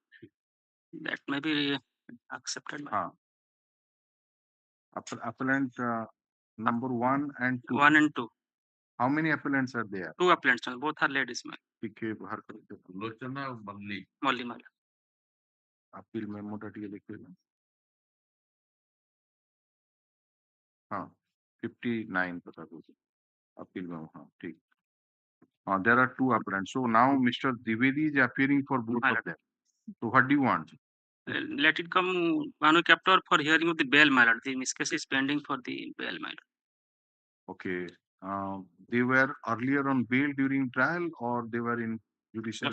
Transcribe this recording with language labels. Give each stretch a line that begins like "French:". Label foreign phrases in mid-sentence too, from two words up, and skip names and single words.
English: That may be accepted. My lord. Appellant number 1 and 2. 1 and 2. How many appellants are there? 2 appellants. Both are ladies my lord. Lochana Malli. Molly my lord.
Bangla: Appeal memo টা দিয়ে লিখে না.
Hindi: हाँ, 59 पता तुझे.
English: Appeal memo,
Hindi: हाँ, ठीक.
English: There are 2 appellants. So now Mr. Dwivedi is appearing for both of them. So what do you want? Let it come Manu Captor for hearing of the bail my lord. This case is pending for the bail my lord. Okay. They were earlier on bail during trial or they were in judicial